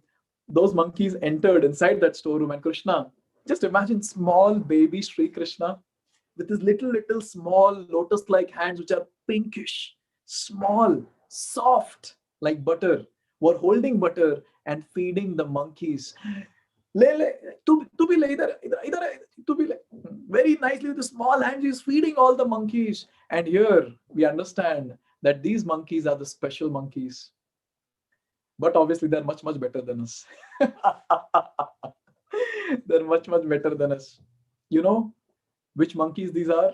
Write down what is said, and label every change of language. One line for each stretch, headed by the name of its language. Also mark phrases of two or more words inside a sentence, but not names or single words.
English: Those monkeys entered inside that storeroom, and Krishna, just imagine small baby Sri Krishna with his little small lotus-like hands, which are pinkish, small, soft, like butter, were holding butter and feeding the monkeys.
Hindi: Le, tu bhi le, idhar, tu bhi le.
English: Very nicely with the small hands, he's feeding all the monkeys. And here we understand that these monkeys are the special monkeys. But obviously they're much, much better than us. They're much, much better than us. You know which monkeys these are?